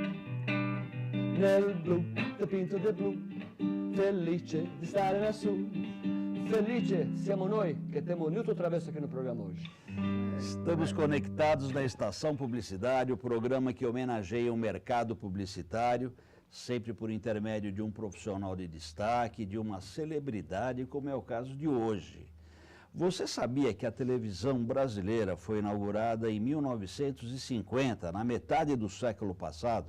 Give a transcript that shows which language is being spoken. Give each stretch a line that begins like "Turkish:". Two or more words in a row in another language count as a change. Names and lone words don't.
Italian: nel blu, dipinto di blu, felice di stare lassù, felice siamo noi
Portuguese: que temos Newton Travesso aqui no programa hoje. Estamos conectados na Estação Publicidade, o programa que homenageia o mercado publicitário, sempre por intermédio de um profissional de destaque, de uma celebridade, como é o caso de hoje. Você sabia que a televisão brasileira foi inaugurada em 1950, na metade do século passado?